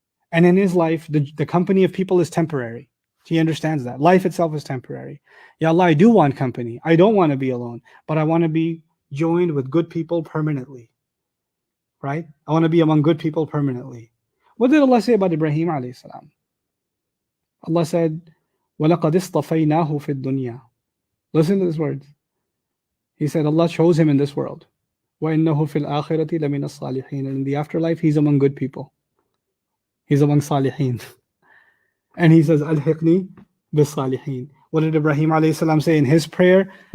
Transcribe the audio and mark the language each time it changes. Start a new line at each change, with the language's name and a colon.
English: And in his life, the company of people is temporary. He understands that. Life itself is temporary. Ya Allah, I do want company. I don't want to be alone, but I want to be joined with good people permanently. Right? I want to be among good people permanently. What did Allah say about Ibrahim alayhi salam? Allah said,
Arabic: وَلَقَدْ اصْطَفَيْنَاهُ فِي الدُّنْيَا.
English: Listen to these words. He said, Allah chose him in this world.
Arabic: وَإِنَّهُ فِي الْآخِرَةِ لَمِنَ الصَّالِحِينَ.
English: And in the afterlife, he's among good people. He's among salihin. And he says,
Arabic: Al-hiqni bis-salihin.
English: What did Ibrahim alayhi salam say in his prayer?